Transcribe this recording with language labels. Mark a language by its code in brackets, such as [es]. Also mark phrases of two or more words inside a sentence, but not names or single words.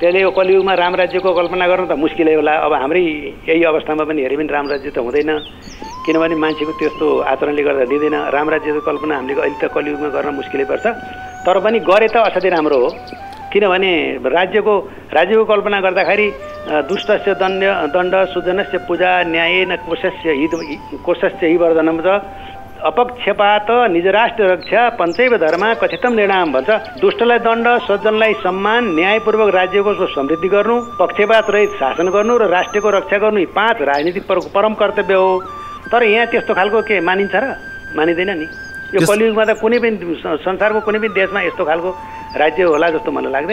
[ne] त्यसले यो कलियुगमा राम राज्यको कल्पना गर्नु त मुस्किलै होला। अब हाम्रै यही अवस्थामा पनि हेरे पनि राम राज्य त हुँदैन, किनभने मान्छेको त्यस्तो आचरणले गर्दा दिँदैन। राम राज्यको कल्पना हामीले अहिले त कलियुगमा गर्न मुस्किलै पर्छ, तर पनि गरे त असाध्यै राम्रो हो। किनभने राज्यको कल्पना गर्दाखेरि [sa] दुष्टस्य दण्ड सुजनस्य पूजा न्यायेन कोशस्य हि वर्धनम च अपक्षपात निज राष्ट्र रक्षा पञ्चैव धर्म कथितम निर्णाम भन्छ। [ne] दुष्टलाई दण्ड, सज्जनलाई सम्मान, न्यायपूर्वक राज्यको समृद्धि गर्नु, पक्षपात रहित शासन गर्नु र राष्ट्रको रक्षा गर्नु, यी 5 राजनीतिक परम कर्तव्य हो। तर यहाँ त्यस्तो खालको के मानिन्छ र? मानिँदैन नि। यो कलियुगमा त कुनै पनि संसारको कुनै पनि देशमा यस्तो खालको राज्य होला जस्तो मलाई लाग्दैन।